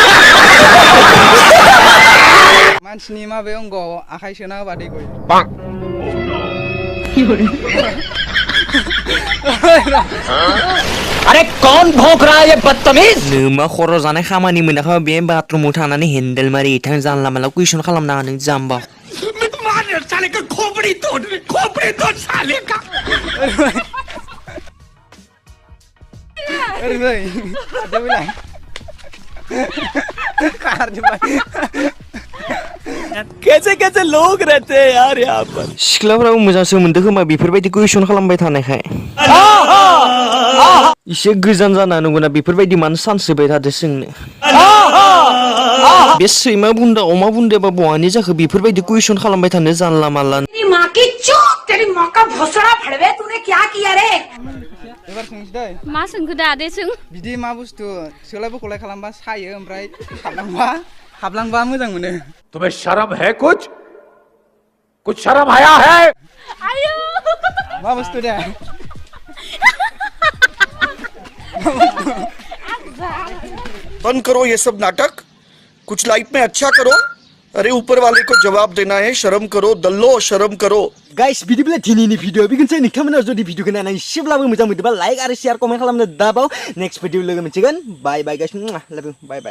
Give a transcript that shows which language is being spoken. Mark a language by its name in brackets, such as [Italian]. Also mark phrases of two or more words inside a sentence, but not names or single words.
[Bodo] मानसिनि माबे अंगआव आखाइ सोना होबा दै गयो [Hindi] अरे कौन भौंक रहा है ये बदतमीज [Bodo] नोमा खर' जानाय खामानि मोनाखै बे बाथरुमाव थांनानै हेन्देल मारि थां जानला माला कुइसन खालामनाङा नों जाम्बा [Hindi] साले का खोपड़ी तोड़ साले का अरे भाई देबैलाय कार जोबाय कैसे लोग रहते हैं यार यहाँ पर सिख्लाफोराबो मोजां सोमोन्दो खोमा बेफोरबायदि कुइसन खालामबाय थानायखाय इसे गोजान जाना नंगौना बेफोरबायदि मानो चान्स होबाय थादो सोंनो बे सैमा बुन्दा अमा बुन्दाबा बहानि जाखो बेफोरबायदि कुइसन खालामबाय थानो जानला मानला तेरी माँ का भोसड़ा फड़वे तूने क्या किया रे [Bodo] एबार सोंसै दै मा सोंखो दादे सों बिदि मा बुस्थु सोलाय बखलाय खालामबा सायो ओमफ्राय हाबलांबा मोजां मोनो [Hindi] तुम्हें शर्म है कुछ शर्म आया है [Bodo] आयो मा बुस्थु दे [Hindi] बंद करो ये सब नाटक कुछ लाइफ में अच्छा करो अरे ऊपर वाले को जवाब देना है शर्म करो दल्लो शर्म करो [Bodo] गाइस बिदिब्ला दिनैनि भिडिअ बिखौनोसै नोंथांमोना जुदि भिडिअखौ नायनानै एसेब्लाबो मोजां मोनदोंबा लाइक आरो [English] share comment [Bodo] खालामनो दाबाव नेक्स्ट भिडिअ लोगो मोनसिगोन [English] bye bye guys love you bye bye